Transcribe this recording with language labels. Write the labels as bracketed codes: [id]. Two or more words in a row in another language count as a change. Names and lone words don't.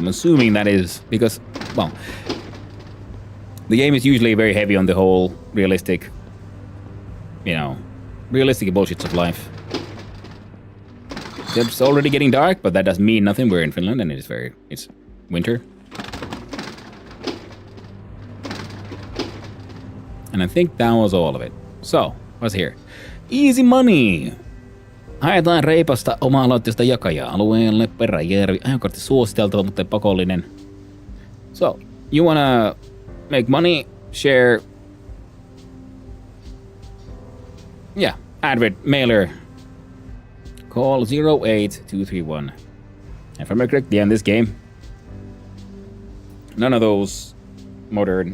[en] I'm assuming that is because, well, the game is usually very heavy on the whole realistic bullshits of life. It's already getting dark, but that doesn't mean nothing. We're in Finland and it's winter. And I think that was all of it. So, what's here? Easy money! [fi] Haetaan reipasta oma-aloitteista jakajaa alueelle Peräjärvi. Ajokortti suositeltava, mutta ei pakollinen. [en] So, you wanna make money, share... Yeah, advert, mailer. Call 08231. And if I'm correct, in this game, none of those modern.